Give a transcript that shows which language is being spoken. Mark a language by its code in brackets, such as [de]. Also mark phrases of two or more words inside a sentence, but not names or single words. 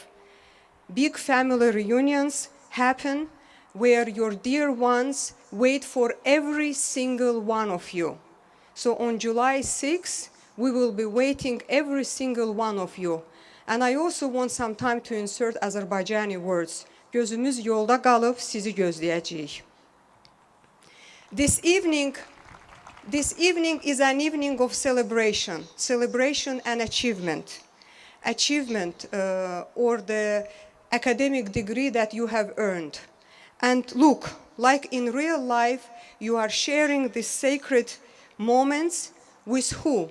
[en] Big family reunions happen where your dear ones wait for every single one of you. So on July 6th, we will be waiting every single one of you. And I also want some time to insert Azerbaijani words. [az] Gözümüz yolda qalıb sizi gözləyəcəyik. [en] This evening is an evening of celebration and achievement. Achievement or the academic degree that you have earned. And look, like in real life, you are sharing these sacred moments with who?